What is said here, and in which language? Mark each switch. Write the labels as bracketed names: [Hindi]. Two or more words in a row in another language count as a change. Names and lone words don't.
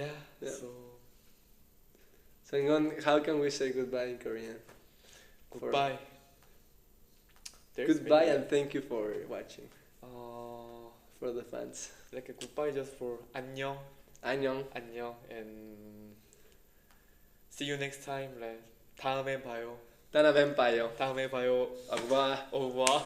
[English] So SangGeon, how can we say goodbye in Korean? Goodbye. Goodbye and thank you for watching. For the fans. Like a goodbye just for 안녕. [Korean] 안녕. 안녕, [English] and see you next time. Like [Korean] 다음에 봐요. 다음에 봐요. 다음에 봐요. [French] Au revoir. Au revoir.